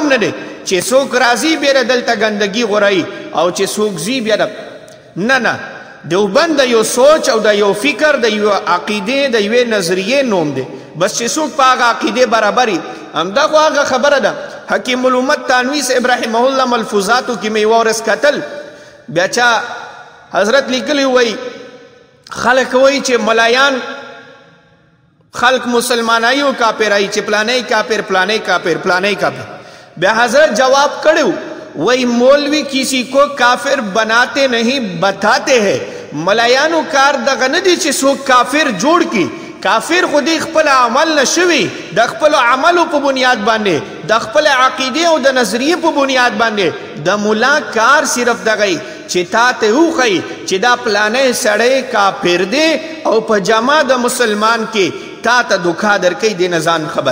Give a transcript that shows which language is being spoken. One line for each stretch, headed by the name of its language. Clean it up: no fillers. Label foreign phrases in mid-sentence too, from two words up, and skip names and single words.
Pashto: نه دی چې څوک راځي بیا دلته ګندګي غورایي او چې څوک ځي بیا نه دیوبند د یو سوچ او د یو فکر د یو عقیدې د یوې نظریې نوم دی بس چې څوک په هغه عقیدې برابري همدا خو هغه خبره ده حکیم الامت تانوی صاحب
Arabic: رحمه الله
Pashto: ملفوظاتو کې مې ورس کتل بیا چا حضرت لیکلی وایي خلک وایي چې ملایان خلق مسلمانائی و کافرائی چه پلانے کافر پلانے کافر پلانے کافر بیا حضرت جواب کڑو
Urdu: وہی مولوی کسی کو کافر بناتے نہیں بتاتے ہیں
Pashto: ملایانو کار دغه ندی چې څوک کافر جوړ کی کافر خودی خپل عمل نشوي د خپل عملو په بنیاد باندې د خپل عقیده او د نظریه په بنیاد باندې د مولا کار صرف دغه چې تا ته وخی چې دا پلانې سړی کافر دی او په جمع د مسلمان کې تا ته دوکا درکوي دې نه ځان خبر